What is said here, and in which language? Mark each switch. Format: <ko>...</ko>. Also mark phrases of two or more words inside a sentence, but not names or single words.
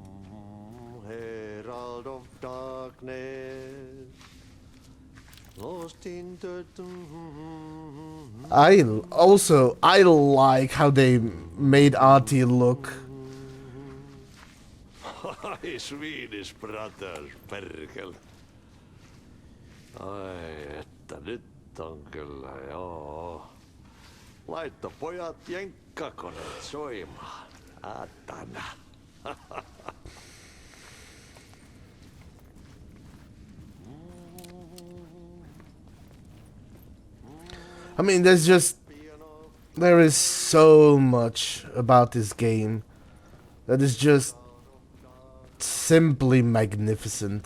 <en>Herald of darkness. Lost in the I like how they made Artie look. Ai, Swedish brothers,</en> <fi>perkel. Ai, että nyt on kyllä, joo. Laitto pojat jenkkakoneet soimaan. Atana.</fi> <en>I mean, there is so much about this game that is just simply magnificent.</en>